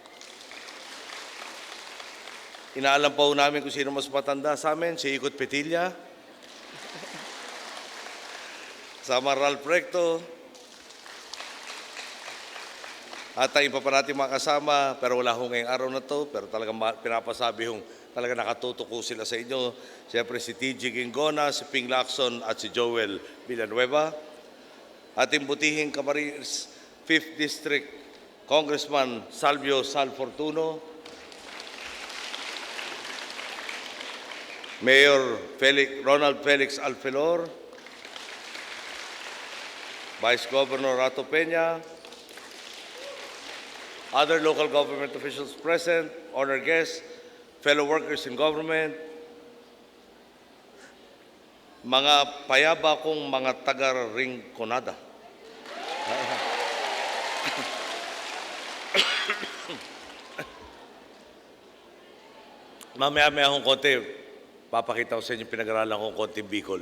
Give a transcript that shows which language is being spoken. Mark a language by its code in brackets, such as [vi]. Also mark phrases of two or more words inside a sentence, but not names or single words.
[tl] Inaalam pa ho namin kung sino mas matanda sa amin, si Ikot Petilla, sama Ralph Recto, at ang iba pa natin mga kasama, pero wala ho ngayong araw na to, pero talagang pinapasabi hong talaga nakatutok sila sa inyo. Siyempre si TG Gingona, si Ping Lacson at si Joel Villanueva. Ating butihing Camarines [en] 5th District Congressman [tl] Salvio Sal Fortuno, Mayor Ronald Felix Alfelor, [en] Vice Governor [tl] Rato Peña, [en] other local government officials present, honored guests, fellow workers in government, [bik] mga payaba kong mga taga-Rinconada. [tl] Mamaya-maya akong konti, papakita ko sa inyo pinag-aralan kong konti Bicol.